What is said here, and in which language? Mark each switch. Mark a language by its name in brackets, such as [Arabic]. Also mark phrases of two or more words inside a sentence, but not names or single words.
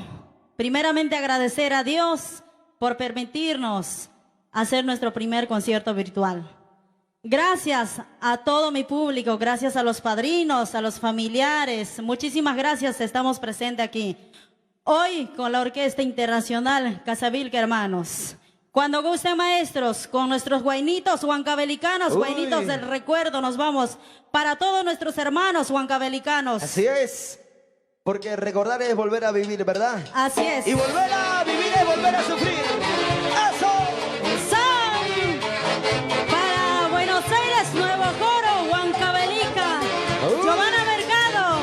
[Spanish] Primeramente agradecer a Dios por permitirnos hacer nuestro primer concierto virtual. Gracias a todo mi público, gracias a los padrinos, a los familiares. Muchísimas gracias, estamos presentes aquí. Hoy con la Orquesta Internacional Casavilca Hermanos. Cuando gusten, maestros, con nuestros guainitos huancavelicanos, guainitos del recuerdo, nos vamos para todos nuestros hermanos huancavelicanos. Así es, porque recordar es volver a vivir, ¿verdad? Así es. Y volver a vivir es volver a sufrir. ¡Eso! Son para Buenos Aires, Nuevo Coro, Huancavelica, Giovanna Mercado.